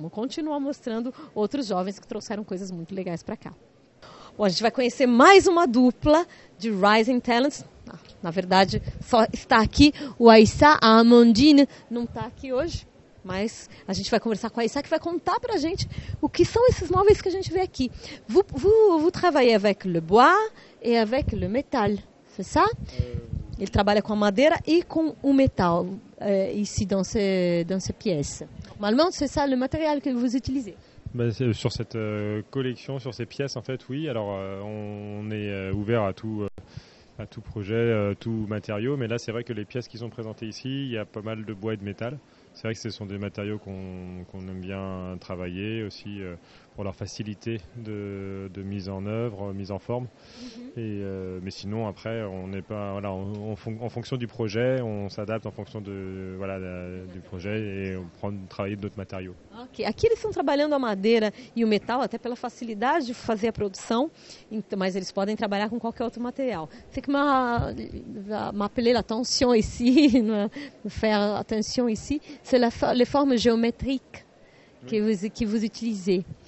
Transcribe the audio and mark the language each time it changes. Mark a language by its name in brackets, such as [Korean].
[Portuguese] Vamos continuar mostrando outros jovens que trouxeram coisas muito legais para cá. Bom, a gente vai conhecer mais uma dupla de Rising Talents. Na verdade, só está aqui o Aissa, a Amandine não está aqui hoje, mas a gente vai conversar com a Aissa que vai contar para a gente o que são esses móveis que a gente vê aqui. [French] Vous travaillez avec le bois et avec le métal, c'est ça? [Portuguese] Ele trabalha com a madeira e com o metal [French] ici dans ces pièces. Normalement, c'est ça le matériel que vous utilisez. Sur cette collection, sur ces pièces, en fait, oui. Alors, on est ouvert à tout projet, tout matériau. Mais là, c'est vrai que les pièces qui sont présentées ici, il y a pas mal de bois et de métal. C'est vrai que ce sont des matériaux qu'on aime bien travailler aussi pour leur facilité de mise en œuvre, mise en forme. Mais sinon, après, on n'est pas en fonction du projet, on s'adapte en fonction du projet et on prend travailler d'autres matériaux. [Portuguese] Ok, aqui eles estão trabalhando a madeira e o metal até pela facilidade de fazer a produção, mas eles podem trabalhar com qualquer outro material. [French] C'est que m'appeler l'attention ici, faire attention ici, c'est les formes géométriques que vous utilisez.